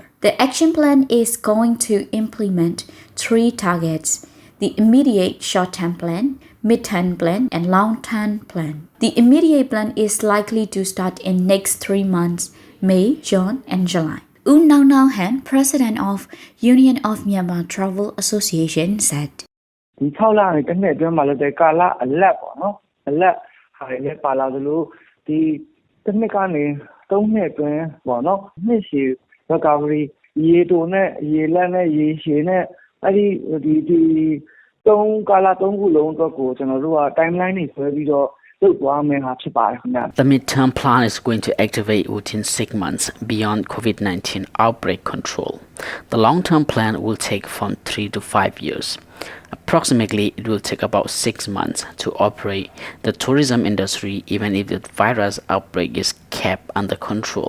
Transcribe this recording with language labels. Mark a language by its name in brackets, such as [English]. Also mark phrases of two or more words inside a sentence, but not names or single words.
[English] The action plan is going to implement 3 targets: the immediate short-term plan, mid-term plan, and long-term plan. The immediate plan is likely to start in next 3 months, May, June, and July. U Nau Nau Han, President of Union of Myanmar Travel Association, said, [Burmese] ဒီ6လနဲ့တစ်နှစ်အတွင်းမှာလည်းကာလအလတ်ပေါ့နော်အလတ်ဟာလည်းပါလာသလိုဒီတစ်နှစ်ကနေ3နှစ်အတွင်းပေါ့နော်နှစ်ရှည် recovery ရေတိုနဲ့ရေလက်နဲ့ရေရှည်နဲ့အဲ့ဒီ3ကာလ3ခုလုံးအတွက်ကိုကျွန်တော်တို့က timeline တွေဆွဲပြီးတော့လုပ်သွားမယ်ဟာဖြစ်ပါတယ်ခင်ဗျ [English] The midterm plan is going to activate within 6 months beyond COVID-19 outbreak control. The long-term plan will take from 3 to 5 years. Approximately, it will take about 6 months to operate the tourism industry even if the virus outbreak is kept under control.